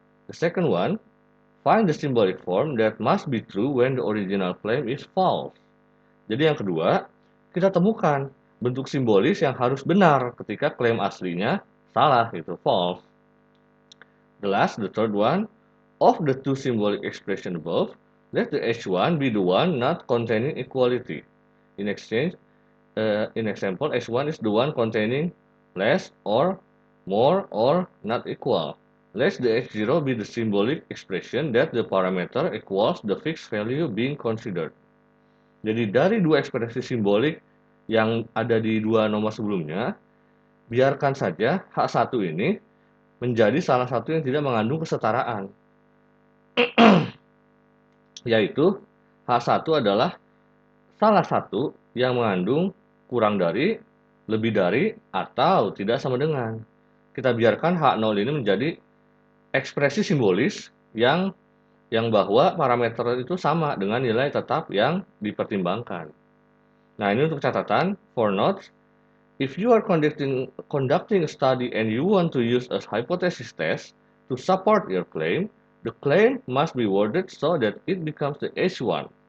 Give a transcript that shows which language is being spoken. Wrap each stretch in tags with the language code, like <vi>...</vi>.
<en>The second one, find the symbolic form that must be true when the original claim is false.</en> <id>Jadi yang kedua, kita temukan bentuk simbolis yang harus benar ketika klaim aslinya salah, itu false.</id> <en>The third one, of the two symbolic expression above, let the H1 be the one not containing equality. In example, H1 is the one containing less or more or not equal. Let the H0 be the symbolic expression that the parameter equals the fixed value being considered.</en> <id>Jadi dari dua ekspresi simbolik yang ada di dua nomor sebelumnya, biarkan saja H1 ini menjadi salah satu yang tidak mengandung kesetaraan. Yaitu H1 adalah salah satu yang mengandung kurang dari, lebih dari, atau tidak sama dengan. Kita biarkan H0 ini menjadi ekspresi simbolis yang bahwa parameter itu sama dengan nilai tetap yang dipertimbangkan. Nah, ini untuk catatan,</id> <en>for notes, if you are conducting a study and you want to use a hypothesis test to support your claim, the claim must be worded so that it becomes the H1.</en>